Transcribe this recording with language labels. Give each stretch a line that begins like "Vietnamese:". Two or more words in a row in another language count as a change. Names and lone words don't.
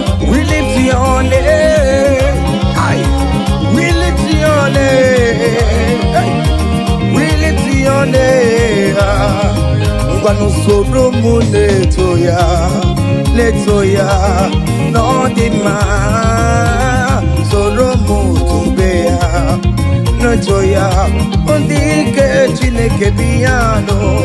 English: We lift your name. Aye. We lift your name. Hey. We lift your name. Ah.
Igbo: Ngwanụ soro mụ na-eto ya, na-eto ya, na ọ dị mma. Soro mụ tobe ya, na-eto ya. Ndị nke Chineke bi ya nọ.